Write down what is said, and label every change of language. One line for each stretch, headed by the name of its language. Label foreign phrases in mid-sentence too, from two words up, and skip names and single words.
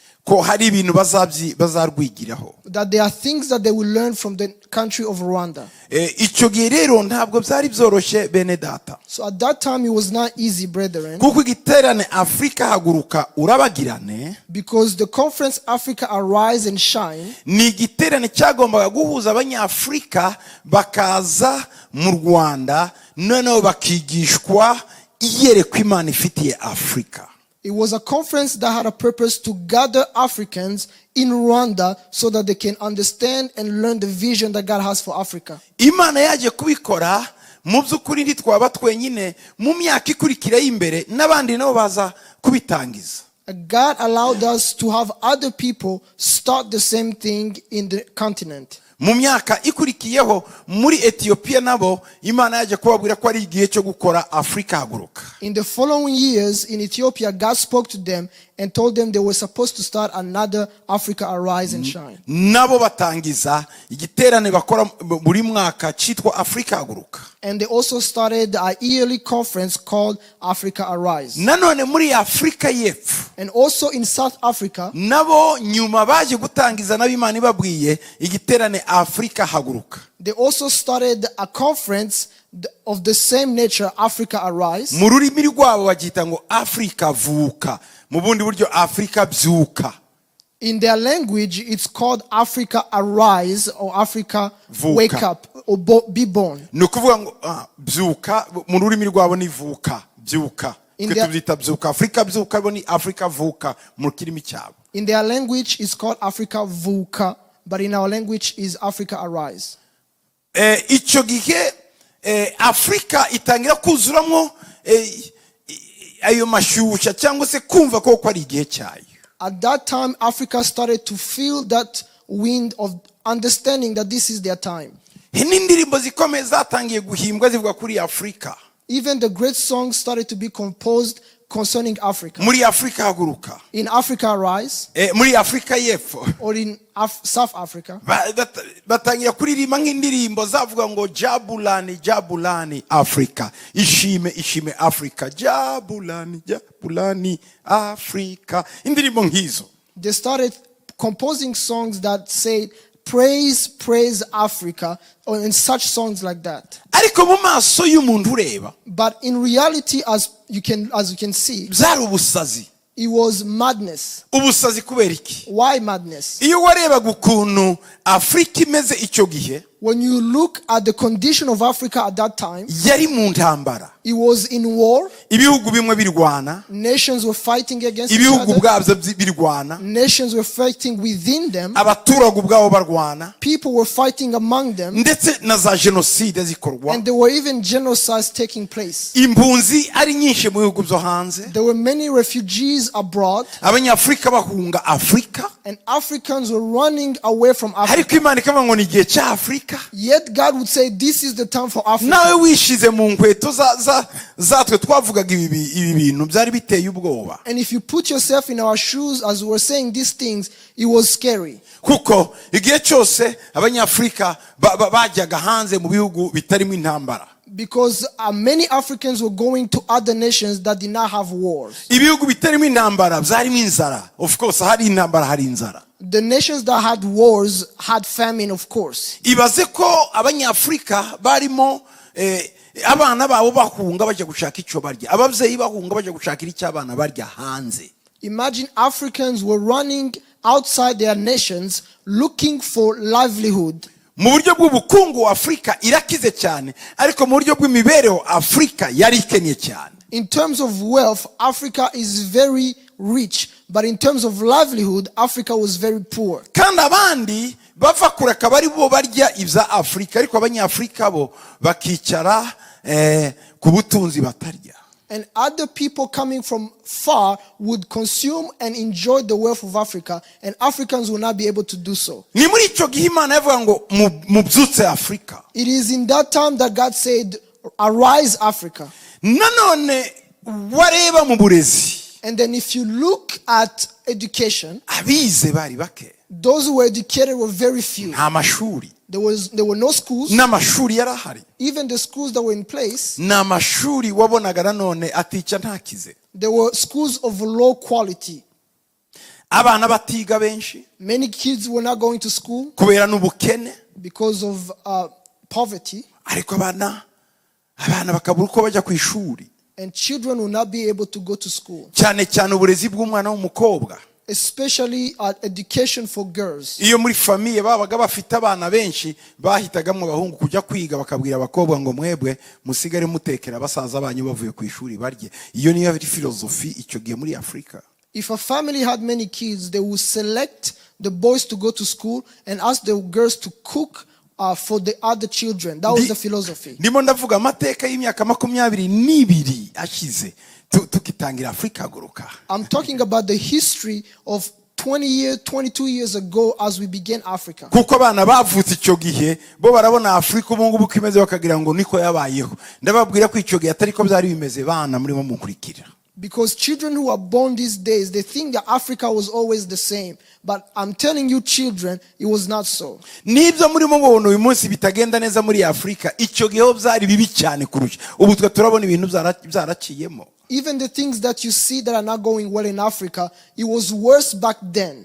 Kinyarwanda: ko hari ibintu bazarwigiraho.
English: That there are things that they will learn from the country of Rwanda.
Kinyarwanda: Icyo gihe rero ntabwo byari byoroshye bene data.
English: So at that time it was not easy, brethren.
Kinyarwanda: Kuko igiterane Africa Haguruka urabagirane.
English: Because the conference Africa Arise and Shine.
Kinyarwanda: Ni igiterane cyagombaga guhuza abanyafrika bakaza mu Rwanda noneho bakigishwa iyerekwa Imana ifitiye Afrika.
English: It was a conference that had a purpose to gather Africans in Rwanda so that they can understand and learn the vision that God has for Africa.
Kinyarwanda: Imana yaje kubikora mu by'ukuri ntitwaba twenyine mu myaka ikurikira y'imbere n'abandi nabo baza kubitangiza.
English: God allowed us to have other people start the same thing in the continent.
Kinyarwanda: Mu myaka ikurikiyeho muri Ethiopia nabo Imana yaje kubabwira ko ari igihe cyo gukora Africa Haguruka.
English: In the following years in Ethiopia, God spoke to them and told them they were supposed to start another Africa Arise and Shine.
Kinyarwanda: Nabo batangiza igiterane bakora buri mwaka cyitwa Africa Haguruka.
English: And they also started a yearly conference called Africa Arise.
Kinyarwanda: Nanone muri Afrika y'Epfo.
English: And also in South Africa,
Kinyarwanda: nabo nyuma baje gutangiza n'abimana babwiye igiterane Africa Haguruka.
English: They also started a conference of the same nature, Africa Arise.
Kinyarwanda: Mu rurimi rwabo bagita ngo Africa vuka, mu bundi buryo Africa byuka.
English: In their language, it's called Africa Arise or Africa Wake Up or Be Born.
Kinyarwanda: Nukuvuga ngo byuka mu rurimi rwabo ni vuka, byuka. Kwetubita byuka, Africa byuka bo ni Africa vuka mu kirimi cyabo.
English: In their language, it's called Africa Vuka, but in our language is Africa Arise.
Kinyarwanda: Icyo gihe Africa itangira kuzuramo ayo mashyushya cyangwa se kumva ko ari igihe cyayo.
English: At that time, Africa started to feel that wind of understanding that this is their time.
Kinyarwanda: N'indirimbo zikomeye zatangiye guhimbwa zivuga kuri Africa.
English: Even the great songs started to be composed concerning Africa.
Kinyarwanda: Muri Africa Haguruka.
English: In Africa Arise.
Kinyarwanda: Muri Africa y'Epfo.
English: Or in South Africa.
Kinyarwanda: Batangira kuririmba nk'indirimbo zavuga ngo
Zulu: Jabulani Jabulani Africa.
Kinyarwanda: Ishime Ishime Africa.
Zulu: Jabulani Jabulani Africa.
Kinyarwanda: Indirimbo ngizo.
English: They started composing songs that said praise, praise Africa, or in such songs like that.
Kinyarwanda: Ariko mu maso y'umuntu ureba.
English: But in reality, as you can see,
Kinyarwanda: byari ubusazi.
English: It was madness.
Kinyarwanda: Ubusazi kubera iki?
English: Why madness?
Kinyarwanda: Iyo warebaga ukuntu Afrika imeze icyo gihe,
English: when you look at the condition of Africa at that time,
Kinyarwanda: yari mu ntambara.
English: It was in war.
Kinyarwanda: Ibihugu bimwe birwana.
English: Nations were fighting against each
Kinyarwanda: ibihugu
English: other.
Kinyarwanda: bwabyo birwana.
English: Nations were fighting within them.
Kinyarwanda: Abaturage ubwabo barwana.
English: People were fighting among them.
Kinyarwanda: Ndetse na za genocide zikorwa.
English: And there were even genocides taking place.
Kinyarwanda: Impunzi ari nyinshi mu bihugu byo hanze.
English: There were many refugees abroad.
Kinyarwanda: Abanyafrika bahunga Afrika.
English: And Africans were running away from Africa.
Kinyarwanda: Ariko Imana ikaba ngo ni igihe cya Afrika.
English: Yet God would say this is the time for Africa.
Kinyarwanda: Nawe wishize mu nkweto zatwe twavugaga ibi bintu byari biteye ubwoba.
English: And if you put yourself in our shoes as we were saying these things, it was scary.
Kinyarwanda: Kuko igihe cyose abanyafrika bajyaga hanze mu bihugu bitarimo intambara.
English: Because many Africans were going to other nations that did not have wars.
Kinyarwanda: Ibihugu bitarimo intambara byarimo inzara.
English: Of course
Kinyarwanda: hari intambara hari inzara.
English: The nations that had wars had famine, of course.
Kinyarwanda: Ibaze ko abanyafrika barimo abana babo bahunga bajya gushaka icyo barya. Ababyeyi bahunga bajya gushakira icyo abana barya hanze.
English: Imagine Africans were running outside their nations looking for livelihood.
Kinyarwanda: Mu buryo bw'ubukungu Afrika irakize cyane, ariko mu buryo bw'imibereho Afrika yari ikennye cyane.
English: In terms of wealth, Africa is very rich, but in terms of livelihood, Africa was very poor.
Kinyarwanda: Kandi abandi bava kureka bari bo barya ibya Afrika, ariko abanyafrika bo bakicara ku butunzi batarya.
English: And other people coming from far would consume and enjoy the wealth of Africa, and Africans will not be able to do so.
Kinyarwanda: Ni muri icyo gihe Imana yavuga ngo mubyutse Afrika.
English: It is in that time that God said, "Arise, Africa."
Kinyarwanda: Nanone wareba mu burezi.
English: And then if you look at education,
Kinyarwanda: abize bari bake.
English: Those who were educated were very few.
Kinyarwanda: Nta mashuri.
English: There were no schools.
Kinyarwanda: N'amashuri yarahari.
English: Even the schools that were in place,
Kinyarwanda: n'amashuri wabonaga nanone atica ntakize.
English: There were schools of low quality.
Kinyarwanda: abana batiga benshi
English: Many kids were not going to school
Kinyarwanda: kubera n'ubukene,
English: because of poverty,
Kinyarwanda: ariko abana bakabura uko bajya ku ishuri,
English: and children will not be able to go to school,
Kinyarwanda: cyane cyane uburezi bw'umwana w'umukobwa.
English: especially education for girls.
Kinyarwanda: Iyo muri famiye babaga bafite abana benshi bahitagamo abahungu kujya kwiga, bakabwira abakobwa ngo mwebwe musigare mutekera basaza banyu bavuye ku ishuri barye. Iyo niyo ari philosophy icyo gihe muri Afrika.
English: If a family had many kids, they would select the boys to go to school and ask the girls to cook for the other children. That was the philosophy.
Kinyarwanda: Ndimo ndavuga amateka y'imyaka 22 ashize tukitangira Africa Haguruka.
English: I'm talking about the history of 22 years ago as we began Africa.
Kinyarwanda: Kuko abana bavutse icyo gihe bo barabona Afrika ubu ngubu kimeze bakagira ngo niko yabayeho. Ndababwira ko icyo gihe atari ko byari bimeze bana muri munkurikira.
English: Because children who are born these days, they think that Africa was always the same. But I'm telling you children, it was not so.
Kinyarwanda: Nibyo muri mubona uyu munsi bitagenda neza muri Afrika, icyo gihe byari bibi cyane kurusha. Ubu twa turabona ibintu byaraciyemo.
English: Even the things that you see that are not going well in Africa, it was worse back then.